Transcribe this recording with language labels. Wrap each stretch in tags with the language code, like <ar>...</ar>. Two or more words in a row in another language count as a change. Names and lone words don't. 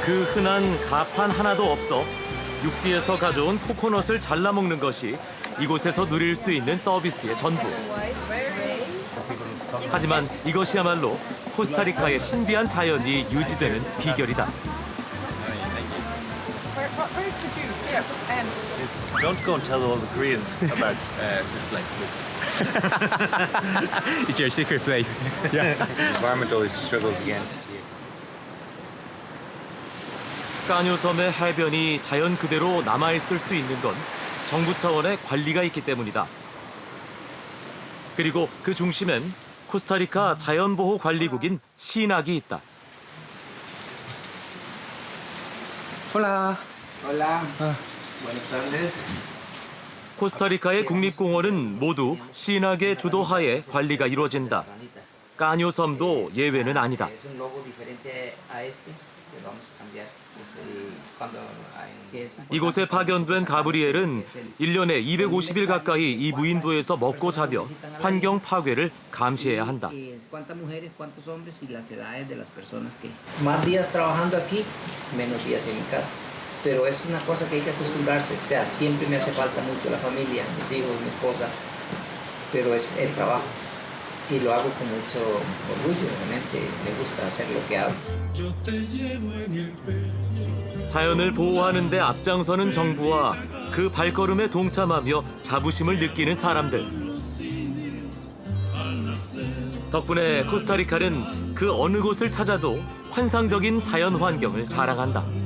<ko>흔한 가판 하나도 없어 육지에서 가져온 코코넛을 잘라 먹는 것이 이곳에서 누릴 수 있는 서비스의 전부. 하지만 이것이야말로 코스타리카의 신비한 자연이 유지되는 비결이다.</ko> <en>Don't go and tell all the Koreans about this place, please. It's your secret place. The environment always struggles against you.</en> <ko>까뇨섬의 해변이 자연 그대로 남아있을 수 있는 건 정부 차원의 관리가 있기 때문이다. 그리고 그 중심엔 코스타리카 자연보호관리국인 시낙이 있다.</ko> <es>Hola. Hola. Buenas tardes.</es> <ko>코스타리카의 국립공원은 모두 시낙의 주도하에 관리가 이루어진다. 까뇨섬도 예외는 아니다.</ko> <es>Es un logo diferente a este que vamos a cambiar. Es el cuando hay</es> <ko>이곳에 파견된 가브리엘은 1년에 250일 가까이 이 무인도에서 먹고 자며 환경 파괴를 감시해야 한다.</ko> <es>cuántas mujeres, cuántos hombres y las edades de las personas que más días trabajando aquí, menos días en mi casa. Pero es una cosa que hay que acostumbrarse. O sea, siempre me hace falta mucho la familia, mis hijos, mi esposa, pero es el trabajo. Y lo hago con mucho orgullo, realmente me gusta hacer lo que hago.</es> <ko>자연을 보호하는 데 앞장서는 정부와 그 발걸음에 동참하며 자부심을 느끼는 사람들. 덕분에 코스타리카는 그 어느 곳을 찾아도 환상적인 자연 환경을 자랑한다.</ko>